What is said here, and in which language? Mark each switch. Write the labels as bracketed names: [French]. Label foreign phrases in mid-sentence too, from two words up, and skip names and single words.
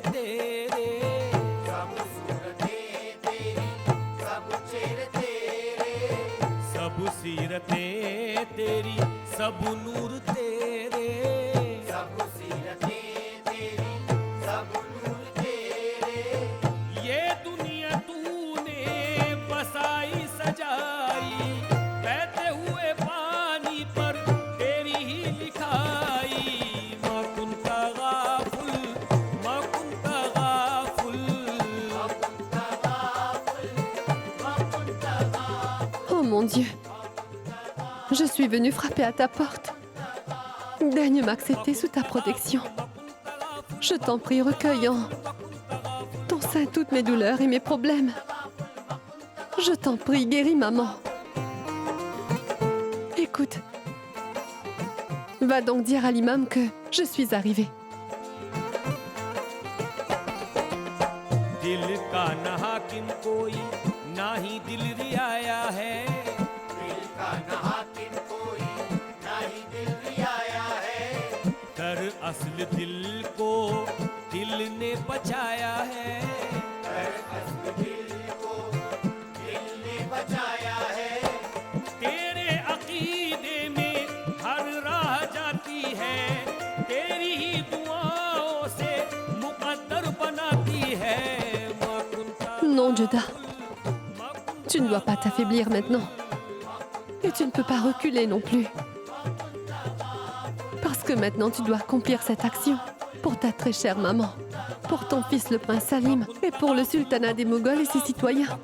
[Hindi] तेरे सब सूरतें तेरी सब चेहरे तेरे सब सीरतें तेरी सब नूर तेरे सब सीरतें तेरी सब नूर तेरे ये दुनिया तूने बसाई सजाई बहते हुए पानी पर तेरी ही लिखाई [French] Mon Dieu, je suis venue frapper à ta porte. Daigne m'accepter sous ta protection. Je t'en prie, recueille en ton sein toutes mes douleurs et mes problèmes. Je t'en prie, guéris maman. Écoute, va donc dire à l'imam que je suis arrivée. [Hindi] असल दिल को दिल ने बचाया है असल दिल को दिल ने बचाया है तेरे अकीदे में हर राह जाती है तेरी ही दुआओं से मुकद्दर बनाती है [French] Non, Joda. Tu ne dois pas t'affaiblir maintenant. Et tu ne peux pas reculer non plus. Parce que maintenant tu dois accomplir cette action pour ta très chère maman, pour ton fils le prince Salim et pour le sultanat des Moghols et ses citoyens.